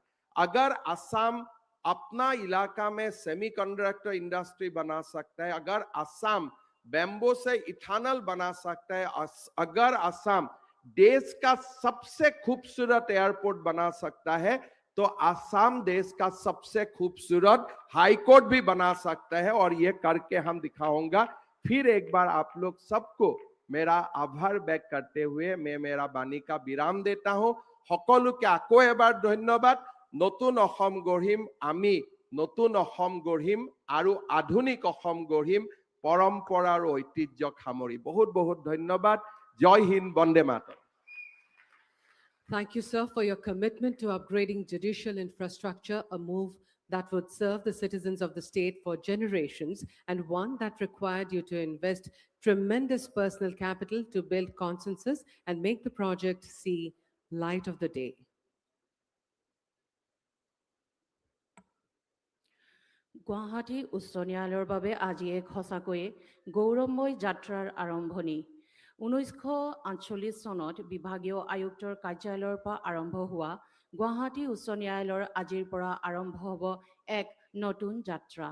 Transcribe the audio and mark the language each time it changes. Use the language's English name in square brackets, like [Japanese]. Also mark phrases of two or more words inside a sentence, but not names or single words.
[Hindi] अगर असम अपना इलाका में [English] semiconductor industry [Hindi] बना सकता है, अगर असम बैम्बो से इथानल बना सकता है, अगर असम देश का सबसे खूबसूरत एयरपोर्ट बना सकता है, तो असम देश का सबसे खूबसूरत [English] high court [Hindi] भी बना सकता है और ये करके हम दिखाऊंगा। फिर एक बार आप लोग सबको मेरा आभार व्यक्त करते हुए मैं मेरा बाणी का विराम देता हूं। [Assamese] সকলোকে আকৌ এবাৰ ধন্যবাদ। নতুন অসম গঢ়িম আমি, নতুন অসম গঢ়িম আৰু আধুনিক অসম গঢ়িম পৰম্পৰা আৰু ঐতিহ্যক সামৰি। বহুত বহুত ধন্যবাদ। [Hindi] जय हिन्द, [Assamese] বন্দে মাতৰম। [English] Thank you, sir, for your commitment to upgrading judicial infrastructure, a move that would serve the citizens of the state for generations, and one that required you to invest tremendous personal capital to build consensus and make the project see light of the day. [Assamese] গুৱাহাটী উচ্চ ন্যায়ালয়ৰ বাবে আজি এক সঁচাকৈয়ে গৌৰৱময় যাত্ৰাৰ আৰম্ভণি। 1948 চনত বিভাগীয় আয়ুক্তৰ কাৰ্যালয়ৰ পৰা আৰম্ভ হোৱা গুৱাহাটী উচ্চ ন্যায়ালয়ৰ আজিৰ পৰা আৰম্ভ হ'ব এক নতুন যাত্ৰা।